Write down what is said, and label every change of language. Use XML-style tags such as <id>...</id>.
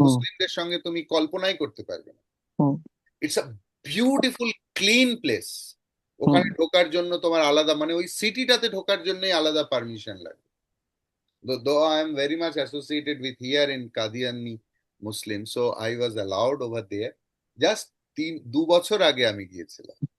<bn>মুসলিমদের সঙ্গে তুমি কল্পনাই করতে পারবে না। হুম</bn> <en>It's a beautiful clean place. Hmm</en> <bn>ওখানে ঢোকার জন্য তোমার আলাদা, মানে ওই সিটিটাতে ঢোকার জন্যই আলাদা পারমিশন লাগে।</bn> <en>Though I am very much associated with here in Qadiani Muslim, so I was allowed over there.</en> <bn>Just 2 বছর আগে আমি গিয়েছিলাম,</bn>